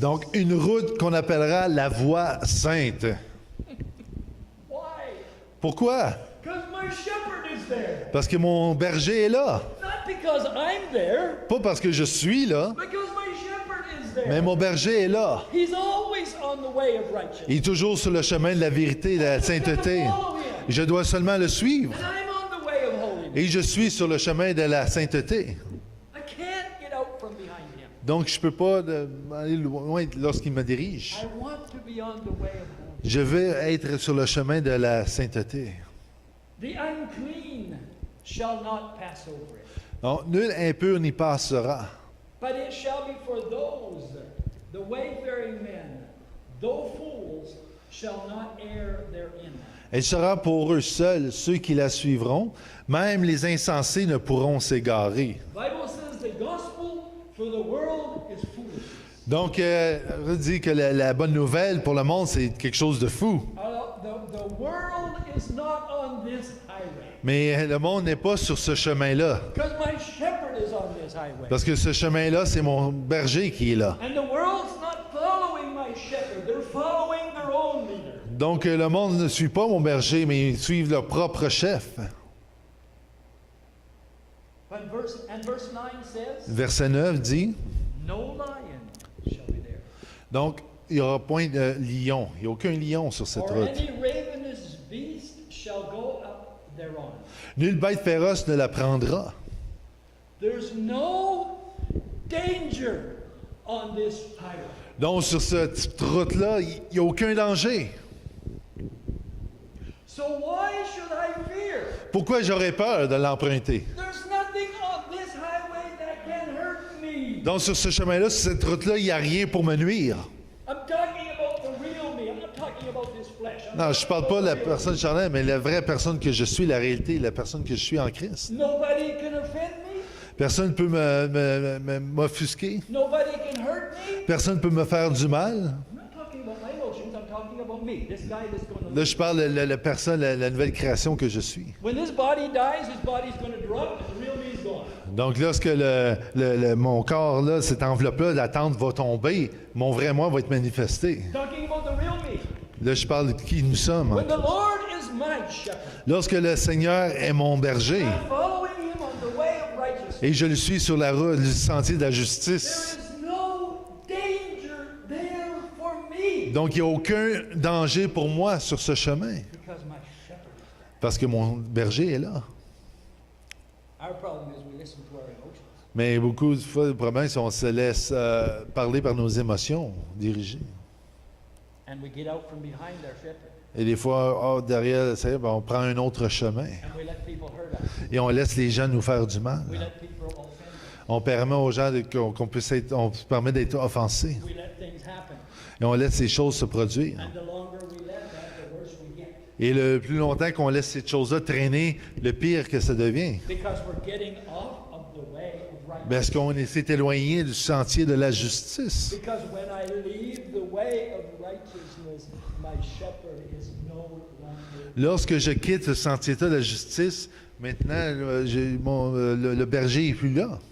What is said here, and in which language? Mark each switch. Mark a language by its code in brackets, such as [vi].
[fr] Donc, une route qu'on appellera la voie sainte. [en] Why? [fr] Pourquoi? [en] Because my shepherd is there. [fr] Parce que mon berger est là. [en] Not because I'm there, [fr] Pas parce que je suis là, [en] because my shepherd is there. [fr] mais mon berger est là. [en] He's always on the way of righteousness. [fr] Il est toujours sur le chemin de la vérité et de la sainteté. Je dois seulement le suivre. [en] And I'm on the way of holiness. [fr] Et je suis sur le chemin de la sainteté. [en] I can't get out from behind him. [fr] Donc, je ne peux pas aller loin lorsqu'il me dirige. [en] I want to be on the way of holiness. [fr] Je veux être sur le chemin de la sainteté. [en] The unclean shall not pass over it, [fr] Donc, nul impur n'y passera. [en] but it shall be for those, the wayfaring men, though fools, shall not err therein. [fr] Elle sera pour eux seuls, ceux qui la suivront. Même les insensés ne pourront s'égarer. [en] The Bible says the gospel for the world is foolish. [fr] Donc, on dit que la bonne nouvelle pour le monde, c'est quelque chose de fou. [en] The world is not on this highway. [fr] Mais le monde n'est pas sur ce chemin-là. [en] Because my shepherd is on this highway. [fr] Parce que ce chemin-là, c'est mon berger qui est là. [en] And the world's not following my shepherd. They're following their own leader. [fr] Donc, le monde ne suit pas mon berger, mais ils suivent leur propre chef. [en] And verse 9 says, [fr] Verset 9 dit, [en] no lion shall be there, [fr] donc, il n'y aura point de lion. Il n'y a aucun lion sur cette [en] or [fr] route. [en] any ravenous beast shall go up thereon. [fr] Nulle bête féroce ne la prendra. [en] There's no danger on this highway. [fr] Donc, sur cette route-là, il n'y a aucun danger. [en] So why should I fear? [fr] Pourquoi j'aurais peur de l'emprunter? [en] There's nothing on this highway that can hurt me. [fr] Donc, sur ce chemin-là, sur cette route-là, il n'y a rien pour me nuire. [en] I'm talking about the real me. I'm not talking about this flesh. [fr] Non, je ne parle pas de la personne charnelle, mais la vraie personne que je suis, la réalité, la personne que je suis en Christ. [en] Nobody can offend me. [fr] Personne ne peut m'offusquer. [en] Nobody can hurt me. [fr] Personne ne peut me faire du mal. [en] I'm not talking about my emotions. I'm talking about me. This guy that's going to [fr] Là, je parle de la personne, la nouvelle création que je suis. [en] When this body dies, his body's going to drop and the real me is gone. [fr] Donc, lorsque mon corps, là, cette enveloppe-là, la tente va tomber, mon vrai moi va être manifesté. [en] Talking about the real me. [fr] Là, je parle de qui nous sommes. [en] When the Lord is my shepherd, [fr] Lorsque le Seigneur est mon berger [en] I'm following him on the way of righteousness. [fr] et je le suis sur la route, le sentier de la [en] There [fr] justice, [en] is no danger there for me. [fr] donc il n'y a aucun danger pour moi sur ce chemin [en] Because my shepherd is there. [fr] parce que mon berger est là. [en] Our problem is we listen to our emotions. [fr] Mais beaucoup de fois, le problème, c'est qu'on se laisse parler par nos émotions dirigées. [en] And we get out from behind our shepherd. [fr] Et des fois, derrière le Seigneur, on prend un autre chemin [en] And we let people hurt us. [fr] et on laisse les gens nous faire du mal. [en] We let people offend us. [fr] On permet aux gens qu'on puisse être, on permet d'être offensés [en] We let things happen. [fr] et on laisse ces choses se produire. [en] And the longer we let that, the worse we get. [fr] Et le plus longtemps qu'on laisse ces choses-là traîner, le pire que ça devient. [en] Because we're getting off of the way of righteousness. [fr] Parce qu'on s'est éloigné du sentier de la justice. [en] Because when I leave the way of righteousness, my shepherd is no longer. [fr] Lorsque je quitte le sentier de la justice, maintenant, le berger n'est plus là.